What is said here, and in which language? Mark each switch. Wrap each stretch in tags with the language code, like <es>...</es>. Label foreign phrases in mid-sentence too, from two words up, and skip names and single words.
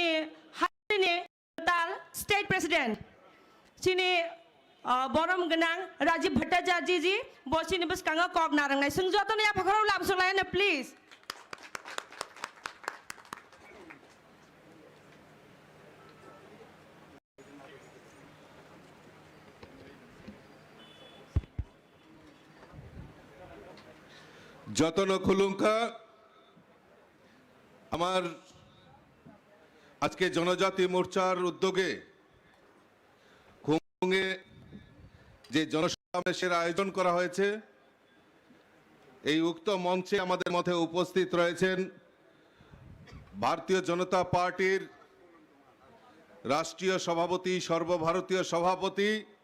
<trp>hari tal state president sini borom genang Rajiv Bhattacharya ji bo sini buskanga kok narengnai sungjoton ya phakarau lamsolaina please</trp> <bn>যতন খুলুঙ্কা আমার আজকে জনজাতি মোর্চার উদ্যোগে খুলুঙ্গে যে জনসমাবেশের আয়োজন করা হয়েছে এই উক্ত মঞ্চে আমাদের মধ্যে উপস্থিত রয়েছেন ভারতীয় জনতা পার্টির রাষ্ট্রীয় সভাপতি সর্বভারতীয় সভাপতি</bn>